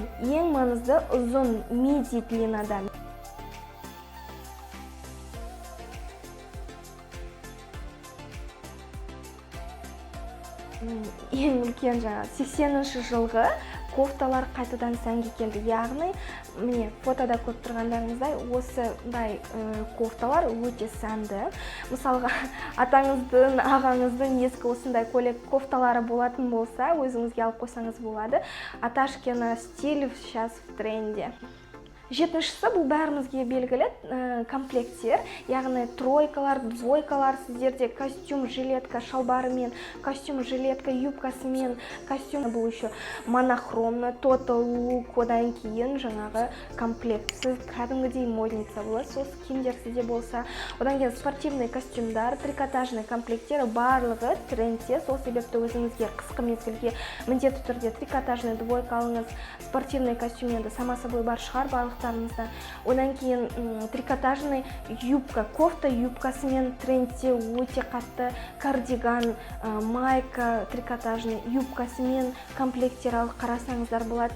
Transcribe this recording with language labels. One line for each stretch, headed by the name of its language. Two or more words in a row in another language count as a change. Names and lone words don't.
Kazakh: Ең маңызды ұзын миди длинада. Ең үлкен жаңа 80-ші жылғы кофталар қайтадан сәнге келді. Яғни, міне фотода көп тұрғандарыңыздай, осындай кофталар өте сәнді. Мысалға, атаңыздың, ағаңыздың ескі осындай көйлек кофталары болатын болса, өзіңізге алып қойсаңыз болады.
Russian: Аташкина стиль сейчас в тренде.
Kazakh: Жетіншісі бұл бәрімізге белгілі комплекттер, яғни тройкалар, двойкалар, сіздерде костюм, жилетка, шалбарымен, костюм, жилетка, юбкасымен, костюм бұл
Russian: еще монохромны,
English: total look,
Kazakh: одан кейін жаңағы комплект. Сіз кәдімгідей модница боласыз, сол киімдер сізде болса. Одан кейін
Russian: спортивный костюмдар, трикотажный комплекттер
Kazakh: барлығы трендте, сол себепті өзіңізге қысқы мезгілге міндетті түрде
Russian: трикотажный двойка
Kazakh: алыңыз,
Russian: спортивный костюм
Kazakh: енді
Russian: сама собой
Kazakh: бар шығар барлық. Одан кейін
Russian: трикотажный юбка,
Kazakh: кофта юбкасымен трендте өте қатты, кардиган, майка
Russian: трикотажный юбкасымен
Kazakh: комплекттер алып қарасаңыздар болады.